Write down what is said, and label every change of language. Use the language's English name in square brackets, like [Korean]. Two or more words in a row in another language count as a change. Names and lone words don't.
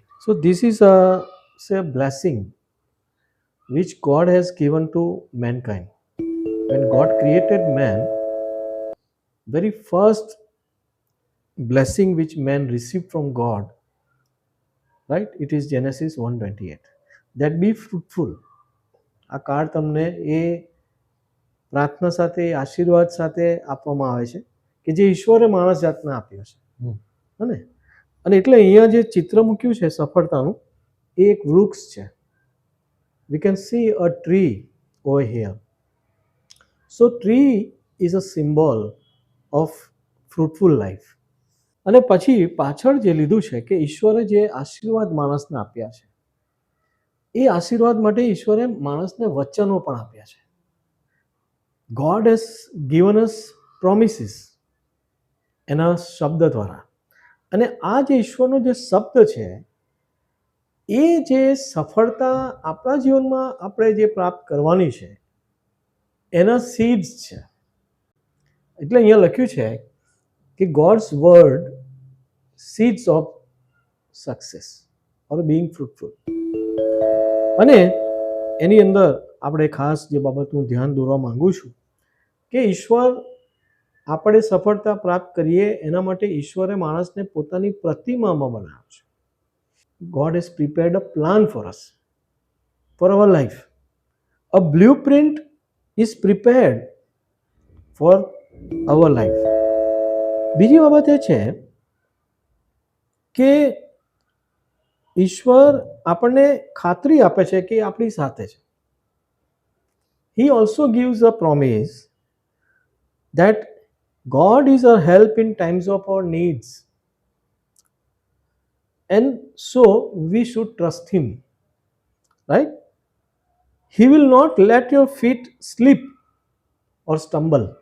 [English] So this is a say a blessing which God has given to mankind. When God created man, very first blessing which man received from God, right? It is Genesis 1:28. That be fruitful. [Gujarati] આ કાર્ડ તમને એ પ્રાર્થના સાથે આશીર્વાદ સાથે આપવામાં આવે છે કે જે ઈશ્વરે માણસ જાતને આપ્યો છે. હને? અને એટલે અહીંયા જે ચિત્ર મૂક્યું છે સફળતાનું એ એક વૃક્ષ છે. [English] We can see a tree over here. So tree is a symbol of fruitful life. [Gujarati] અને પછી પાછળ જે લીધું છે કે ઈશ્વરે જે આશીર્વાદ માણસને આપ્યા છે એ આશીર્વાદ માટે ઈશ્વરે માણસને વચનો પણ આપ્યા છે. [English] God has given us promises [Gujarati] એના શબ્દ દ્વારા. અને આ જે ઈશ્વરનો જે શબ્દ છે એ જે સફળતા આપણા જીવનમાં આપણે જે પ્રાપ્ત કરવાની છે એના સીડ્સ છે. એટલે અહીંયા લખ્યું છે કે [English] God's Word seeds of success or being fruitful. [Gujarati] અને એની અંદર આપણે ખાસ જે બાબત હું ધ્યાન દોરવા માંગુ છું કે ઈશ્વર આપણે સફળતા પ્રાપ્ત કરીએ એના માટે ઈશ્વરે માણસને પોતાની પ્રતિમામાં બનાવ્યો છે. [English] God has prepared a plan for us, for our life. A blueprint is prepared for our life. [Gujarati] બીજી બાબત એ છે કે ઈશ્વર આપણને ખાતરી આપે છે કે આપણી સાથે છે. [English] He also gives a promise that God is our help in times of our needs. And so we should trust Him. Right? He will not let your feet slip or stumble.